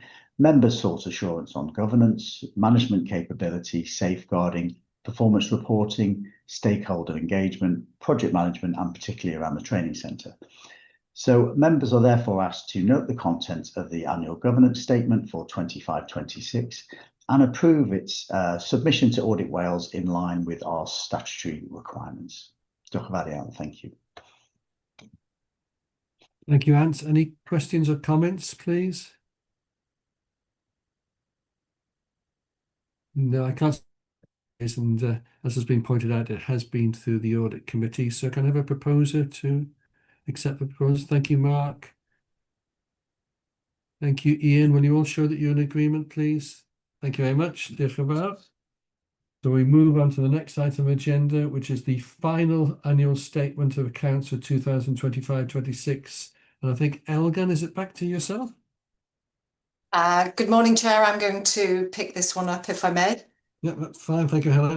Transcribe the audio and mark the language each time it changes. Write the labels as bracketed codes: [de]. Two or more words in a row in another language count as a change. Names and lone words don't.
[en] Members sought assurance on governance, management capability, safeguarding, performance reporting, stakeholder engagement, project management, and particularly around the training centre. So members are therefore asked to note the content of the annual governance statement for 25-26 and approve its submission to Audit Wales in line with our statutory requirements. [cy] Diolch yn fawr iawn, [en] thank you. Thank you, Ant. Any questions or comments, please? No, I can't. And as has been pointed out, it has been through the Audit Committee. So can I have a proposer to accept the proposal? Thank you, Mark. Thank you, Ian. Will you all show that you're in agreement, please? Thank you very much. [cy] Diolch yn fawr. [en] So So we move on to the next item of agenda, which is the final annual statement of accounts for 2025-26. And I think, Elgan, is it back to yourself? Good morning, Chair. I'm going to pick this one up, if I may. Yeah, that's fine. Thank you, Helen.